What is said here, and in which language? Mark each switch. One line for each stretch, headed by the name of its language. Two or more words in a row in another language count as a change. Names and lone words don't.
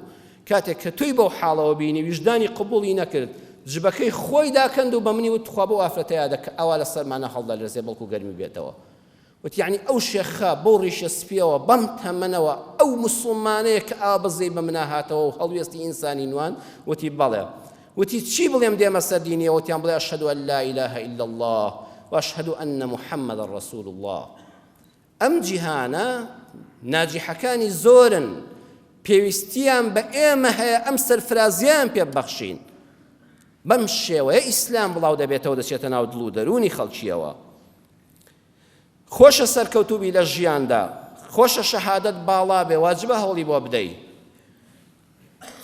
Central Kurdish: کاتێک کە توی بەو حاڵەوە بینی ویژدانی قبوڵی نەکرد جبەکەی خۆی داکەند و بە منی وت خوا بۆ ئافرەتەیە دەکە ئەوا لە سەرمانە هەڵدەلەرزێ بەڵکو گەرمی بێتەوە. وتی یعنی ئەو شێخە بۆ ڕیشە سپیەوە بەم تەمەنەوە ئەو موسڵمانەیە کە ئاوا بەزەی بە منە هاتەوە و هەڵوێستی ئینسانی نوان وتی بەڵێ. وتی چی بڵێم دێمە سەر دینیە؟ وتیان بڵێ
Arabic: ئەشهەدو ئەن لا ئیلاهە ئیلا الله وأشهد أن محمد رسول الله.
Central Kurdish: ئەم جیهانە ناجیحەکانی زۆرن پێویستیان بە ئێمە هەیە ئەم سەرفرازیان پێ ببەخشین. بەم شێوەیە ئیسلام بڵاو دەبێتەوە دەچێتە ناو دڵ و دەرونی خەڵکیەوە. خۆشە سەرکەوتوبی لە ژیاندا، خۆشە شەهادەت باڵا بێ، واجبە هەوڵی بۆ بدەی.